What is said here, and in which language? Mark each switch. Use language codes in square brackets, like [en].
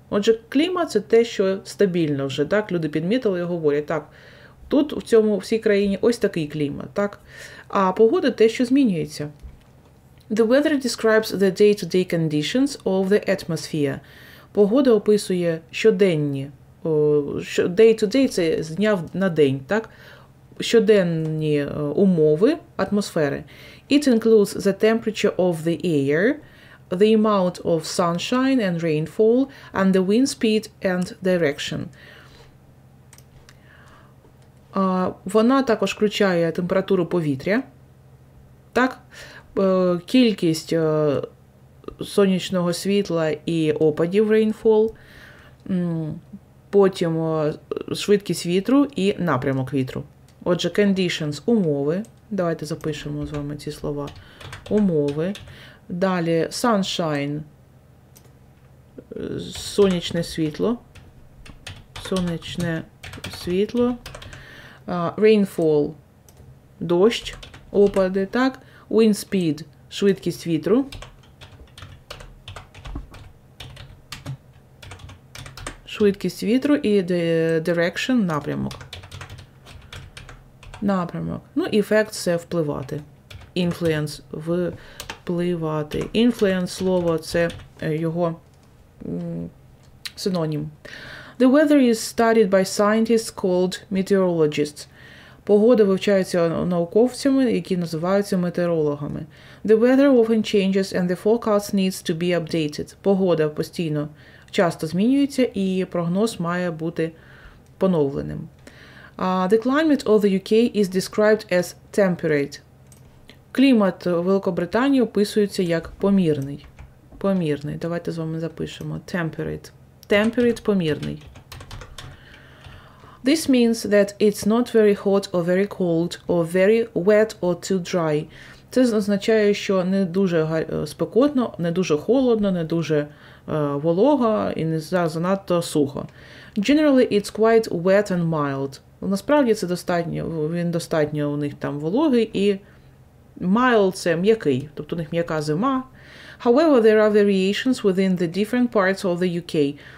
[uk] Отже, клімат – це те, що стабільно вже, так? Люди підмітили і говорять, так, тут в цій країні ось такий клімат, так? А погода – те, що змінюється. [en] The weather describes the day-to-day conditions of the atmosphere. [uk] Погода описує щоденні [en] Day to day [uk] – це з дня на день, так? Щоденні умови атмосфери. [en] It includes the temperature of the air, the amount of sunshine and rainfall, and the wind speed and direction. [uk] Вона також включає температуру повітря, так? Кількість сонячного світла і опадів rainfall, потім швидкість вітру і напрямок вітру. Отже, conditions – умови. Давайте запишемо з вами ці слова. Умови. Далі sunshine – сонячне світло. Сонячне світло. Rainfall – дощ, опади, так? Wind speed – швидкість вітру. Швидкість вітру і direction – напрямок. Напрямок. Ну, effect – це впливати. Influence – впливати. Influence – слово – це його синонім. [en] The weather is studied by scientists called meteorologists. [uk] Погода вивчається науковцями, які називаються метеорологами. [en] The weather often changes and the forecast needs to be updated. [uk] Погода постійно, часто змінюється і прогноз має бути поновленим. [en] The climate of the UK is described as temperate. [uk] Клімат Великобританії описується як помірний. Помірний. Давайте з вами запишемо. [en] Temperate. Temperate – помірний. This means that it's not very hot or very cold or very wet or too dry. [uk] Це означає, що не дуже спекотно, не дуже холодно, не дуже волого і не занадто сухо. [en] Generally, it's quite wet and mild. [uk] Насправді це достатньо, він достатньо у них там вологий і mild – це м'який, тобто у них м'яка зима. [en] However, there are variations within the different parts of the UK.